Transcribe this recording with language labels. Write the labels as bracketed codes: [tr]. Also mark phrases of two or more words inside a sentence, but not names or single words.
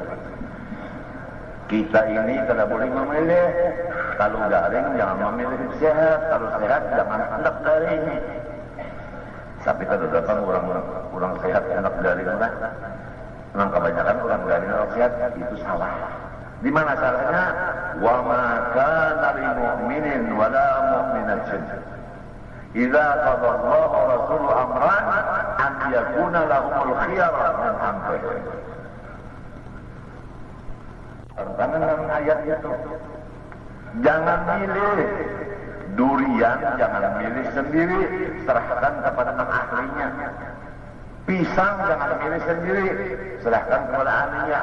[bjn] Kita ini kada boleh memilih. Kalau garing jangan memilih sehat, kalau sehat jangan hendak garing. Tapi kada datang orang sehat hendak garing lah. Memang kebanyakan orang garing orang sehat itu salah. Di mana salahnya? [ar] وما كان لمؤمن ولا مؤمنة إذا قضى الله ورسوله أمرا أن يكون لهم الخيرة من أمرهم. [bjn] Tantangan dalam ayat itu. Jangan milih durian, jangan milih sendiri, serahkan kepada ahlinya. Pisang jangan milih sendiri, serahkan kepada ahlinya.